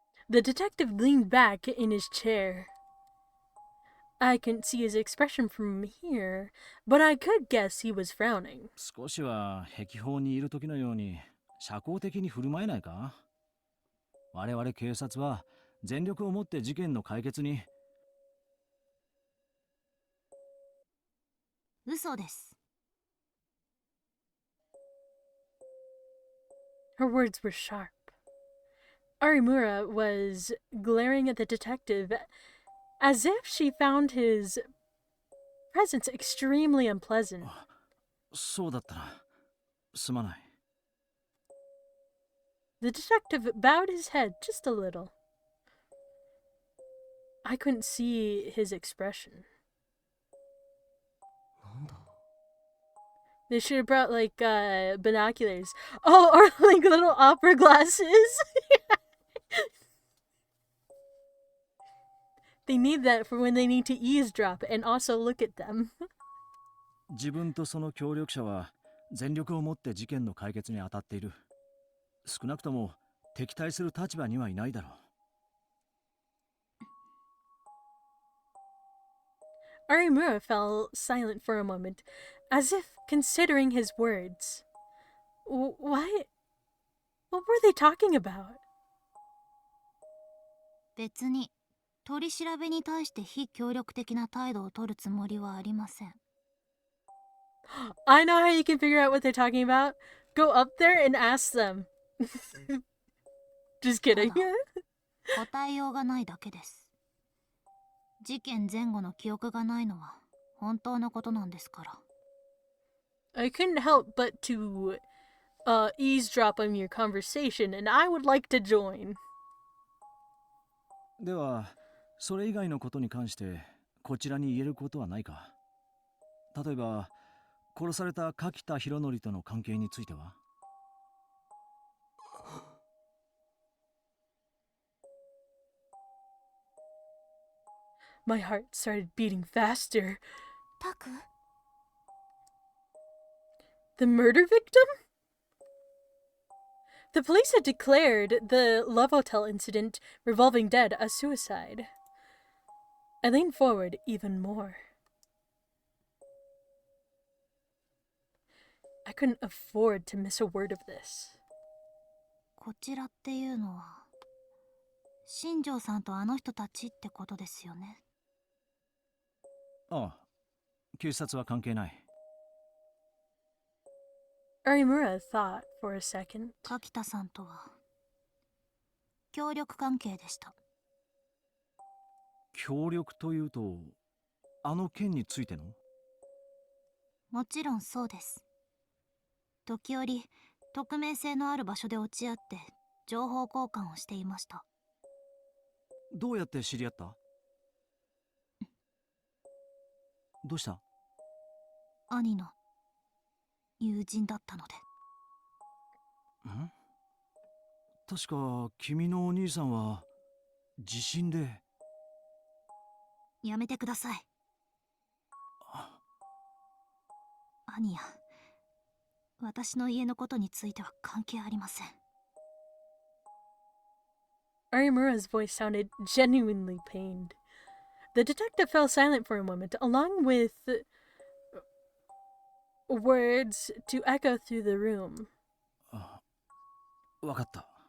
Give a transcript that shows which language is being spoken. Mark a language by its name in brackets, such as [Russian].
[English] The detective leaned back in his chair. I couldn't see his expression from here, but I could guess he was frowning. [Japanese] 少しは壁法にいる時のように社交的に振る舞えないか？我々警察は全力をもって事件の解決に。嘘です。 [English] Her words were sharp. Arimura was glaring at the detective as if she found his presence extremely unpleasant. [Japanese] そうだったな。すまない。 [English] The detective bowed his head just a little. I couldn't see his expression. They should have brought like binoculars. Oh, or like little opera glasses. They need that for when they need to eavesdrop and also look at them. [Japanese] 自分とその協力者は全力をもって事件の解決に当たっている。少なくとも敵対する立場にはいないだろう。 [English] Arimura fell silent for a moment, as if considering his words. What were they talking about? [Japanese] 別に取り調べに対して非協力的な態度を取るつもりはありません。 [English] I know how you can figure out what they're talking about. Go up there and ask them. Just kidding. [Japanese] 答えようがないだけです。事件前後の記憶がないのは本当のことなんですから。 [English] I couldn't help but to eavesdrop on your conversation, and I would like to join. [Japanese] では、それ以外のことに関してこちらに言えることはないか？例えば、殺された柿田博則との関係については？ [English] My heart started beating faster. [Japanese] タク? [English] The murder victim? The police had declared the Love Hotel incident revolving dead a suicide. I leaned forward even more. I couldn't afford to miss a word of this. [Japanese] こちらっていうのは新庄さんとあの人たちってことですよね。ああ、警察は関係ない。 [English] Arimura thought for a second. [Japanese] 柿田さんとは協力関係でした。協力というと、あの件についての？もちろんそうです。時折匿名性のある場所で落ち合って情報交換をしていました。どうやって知り合った？どうした？兄の友人だったので。ん？確か君のお兄さんは地震で。やめてください。兄や私の家のことについては関係ありません。 [English] Arimura's voice sounded genuinely pained. The detective fell silent for a moment, along with words to echo through the room. [Japanese] わかった。